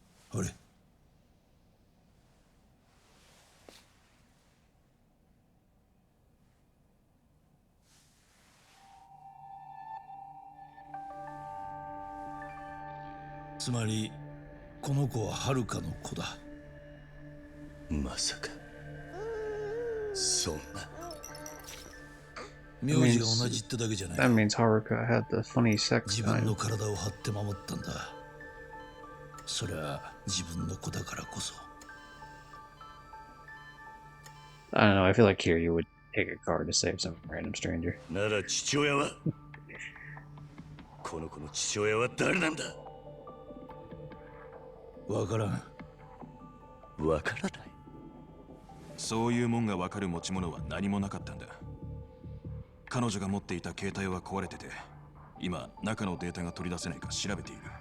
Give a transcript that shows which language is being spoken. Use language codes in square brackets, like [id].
[ja] あれ、つまりこの子はハルカの子だ。まさかそんな。名字が同じってだけじゃない。 [en] That means Haruka had the funny sex [ja] 自分の体を張って守ったんだ。それは自分の子だからこそ。 [en] I don't know, I feel like here you would take a card to save some random stranger. [ja] なら父親はこの子の父親は誰なんだ。わからん。わからない。そういうもんがわかる持ち物は何もなかったんだ。彼女が持っていた携帯は壊れてて、今中のデータが取り出せないか調べている。